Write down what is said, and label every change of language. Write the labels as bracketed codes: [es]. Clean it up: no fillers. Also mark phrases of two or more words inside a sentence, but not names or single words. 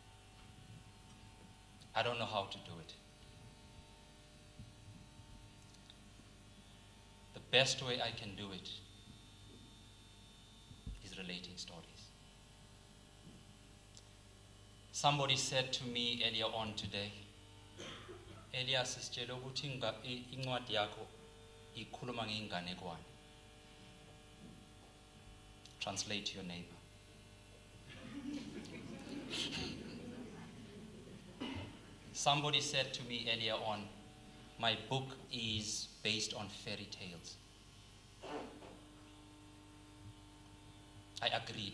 [en] I don't know how to do it. The best way I can do it is relating stories. Somebody said to me earlier on today, [zu] Elias sitshela ukuthi incwadi yakho ikhuluma ngeinganekwane. [en] Translate to your neighbor. Somebody said to me earlier on, my book is based on fairy tales. I agreed.